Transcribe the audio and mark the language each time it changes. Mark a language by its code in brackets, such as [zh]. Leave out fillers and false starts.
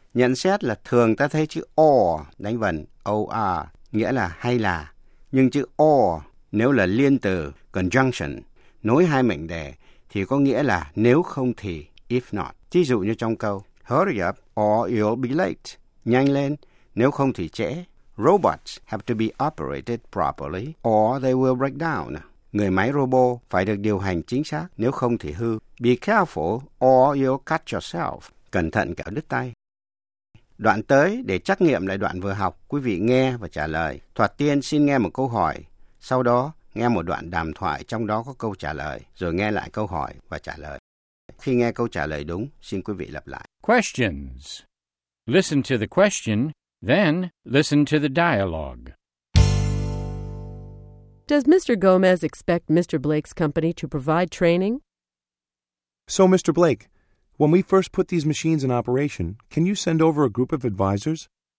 [vi] Nhận xét là thường ta thấy chữ or đánh vần OR nghĩa là hay là. Nhưng chữ or nếu là liên từ conjunction nối hai mệnh đề thì có nghĩa là nếu không thì [en] if not. [vi] Ví dụ như trong câu [en] hurry up or you'll be late. [vi] Nhanh lên, nếu không thì trễ. [en] Robots have to be operated properly or they will break down. [vi] Người máy robot phải được điều hành chính xác, nếu không thì hư. [en] Be careful or you'll cut yourself. [vi] Cẩn thận kẻo đứt tay. Đoạn tới, để trắc nghiệm lại đoạn vừa học, quý vị nghe và trả lời. Thoạt tiên xin nghe một câu hỏi, sau đó nghe một đoạn đàm thoại trong đó có câu trả lời, rồi nghe lại câu hỏi và trả lời. Khi nghe câu trả lời đúng, xin quý vị lặp lại. [en] Questions. Listen to the question, then listen to the dialogue. Does Mr. Gomez expect Mr. Blake's company to provide training? So, Mr. Blake, when we first put these machines in operation, can you send over a group of advisors?